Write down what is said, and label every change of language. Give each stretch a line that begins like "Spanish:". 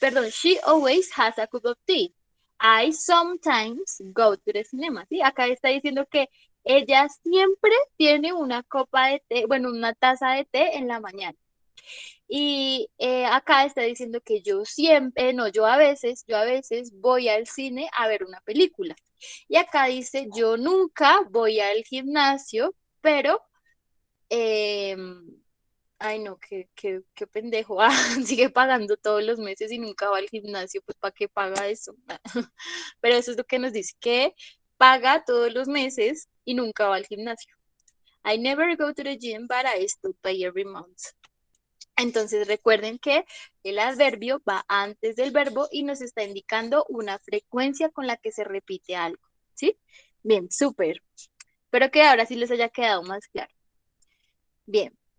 English: She always has a cup of tea. I sometimes go to the cinema.
Spanish: ¿Sí? Acá está diciendo que ella siempre tiene una copa de té, bueno, una taza de té en la mañana. Y acá está diciendo que yo a veces voy al cine a ver una película. Y acá dice, yo nunca voy al gimnasio, pero, ay no, qué pendejo, sigue pagando todos los meses y nunca va al gimnasio, pues ¿para qué paga eso? Pero eso es lo que nos dice, que paga todos los meses y nunca va al gimnasio.
English: I never go to the gym, but I still pay every month.
Spanish: Entonces recuerden que el adverbio va antes del verbo y nos está indicando una frecuencia con la que se repite algo, ¿sí? Bien, súper. Espero que ahora sí les haya quedado más claro. Bien.